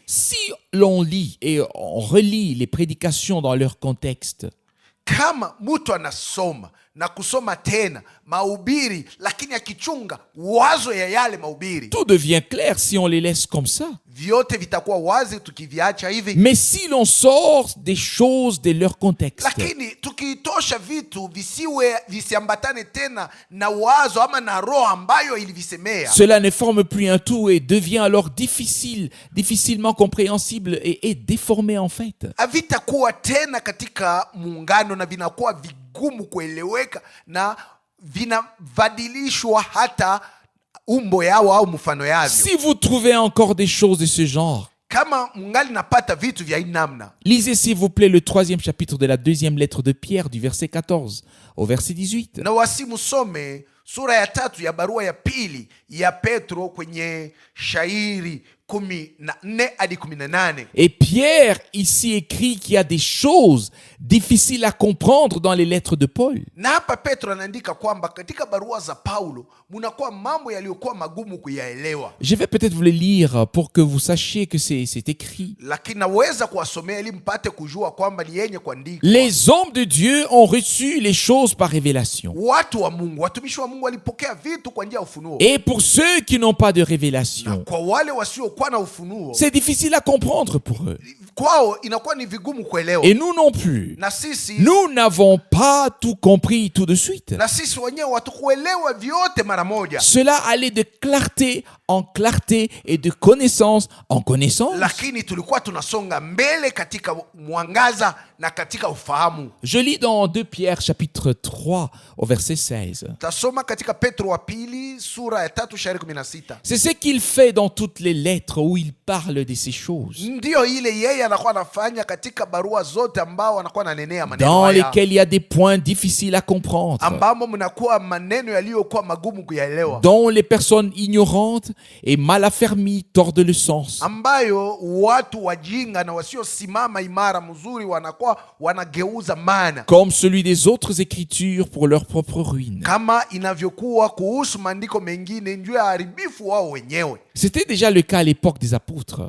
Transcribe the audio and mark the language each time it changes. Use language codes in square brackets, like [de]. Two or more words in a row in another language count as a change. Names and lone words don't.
[fr] Si l'on lit et on relit les prédications dans leur contexte, [sw] Kama mtu anasoma na kusoma tena mahubiri lakini akichunga wazo ya yale mahubiri, [fr] tout devient clair si on les laisse comme ça. [sw] vyote vitakuwa wazi tukiviacha hivi. [fr] Mais si l'on sort des choses de leur contexte, [sw] Lakini tukitosha vitu visiambatane tena na wazo ama na roho ambayo ilivisemea, [fr] cela ne forme plus un tout et devient alors difficilement compréhensible et déformé en fait. [sw] havitakuwa tena katika muungano na vinakuwa vigumu kueleweka na vinabadilishwa hata umbo yao au mfano yavyo. [fr] Si vous trouvez encore des choses de ce genre, [sw] Kama mungali napata vitu vya hii namna, [fr] lisez s'il vous plaît le 3e chapitre de la 2e lettre de Pierre du verset 14 au verset 18. [sw] na wasimusome sura ya 3 ya barua ya pili ya Petro kwenye shairi 14 hadi 18. [fr] Et Pierre ici écrit qu'il y a des choses difficiles à comprendre dans les lettres de Paul. [sw] Na hapa Petro anaandika kwamba katika barua za Paulo munakuwa mambo yaliyokuwa magumu kuyaelewa. [fr] Je vais peut-être vous le lire pour que vous sachiez que c'est écrit. [sw] Lakini naweza kuwasomea ili mpate kujua kwamba ni yenye kuandikwa. [fr] Les hommes de Dieu ont reçu les choses par révélation. [sw] Watu wa Mungu, watumishi wa Mungu walipokea vitu kwa njia ya ufunuo. [fr] Et pour ceux qui n'ont pas de révélation, [sw] Kwa wale wasiokuwa na ufunuo, [fr] c'est difficile à comprendre pour eux. [sw] kwao inakuwa ni vigumu kuelewa. [fr] Et nous non plus. [sw] Na sisi [fr] Nous n'avons pas tout compris tout de suite. [sw] na sisi wenyewe hatukuelewa vyote mara moja. [fr] Cela allait de clarté en clarté et de connaissance en connaissance. [sw] Lakini tulikuwa tunasonga mbele katika mwangaza na katika ufahamu. [fr] Je lis dans 2 Pierre chapitre 3 au verset 16. [sw] Tasoma katika Petro wa pili sura ya 3 shairi 16. [fr] C'est ce qu'il fait dans toutes les lettres où il parle de ces choses, [sw] Ndio ile yeye anakuwa anafanya katika barua zote ambao anakuwa ananenea maneno [fr] dans [sw] haya, [fr] lesquelles il y a des points difficiles à comprendre, [sw] ambamo mnakuwa maneno yaliyokuwa magumu kuyaelewa, [fr] dont les personnes ignorantes et mal affermies tordent le sens. [sw] ambayo watu wajinga na wasiosimama imara mzuri wanakuwa wanageuza maana, [fr] Comme celui des autres écritures pour leur propre ruine. [sw] kama inavyokuwa kuhusu maandiko mengine njoo ya haribifu wao wenyewe. [fr] C'était déjà le cas à l'époque des apôtres.